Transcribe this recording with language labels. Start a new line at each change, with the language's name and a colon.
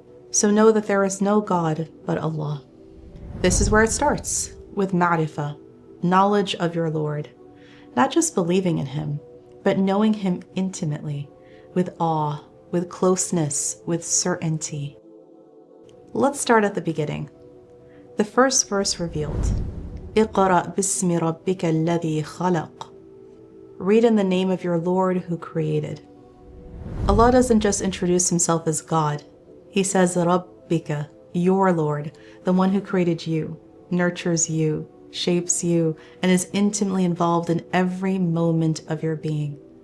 English: So know that there is no God but Allah. This is where it starts, with ma'rifah, knowledge of your Lord. Not just believing in Him, but knowing Him intimately, with awe, with closeness, with certainty. Let's start at the beginning. The first verse revealed,
Arabic: اقرأ باسم ربك الذي خلق.
English: Read in the name of your Lord who created. Allah doesn't just introduce Himself as God. He says, Rabbika, your Lord, the one who created you, nurtures you, shapes you, and is intimately involved in every moment of your being.